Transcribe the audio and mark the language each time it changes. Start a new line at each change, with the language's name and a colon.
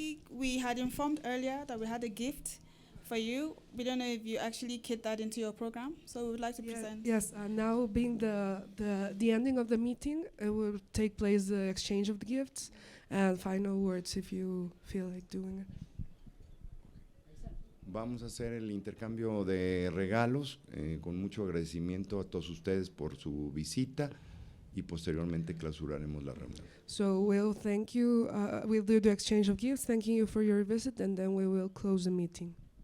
English: We had informed earlier that we had a gift for you. We don't know if you actually kit that into your program, so we would like to present. Yes, now being the ending of the meeting, it will take place the exchange of the gifts and final words if you feel like doing it.
Spanish: Vamos a hacer el intercambio de regalos con mucho agradecimiento a todos ustedes por su visita y posteriormente clausuraremos la reunión.
English: So we'll thank you, we'll do the exchange of gifts, thanking you for your visit, and then we will close the meeting.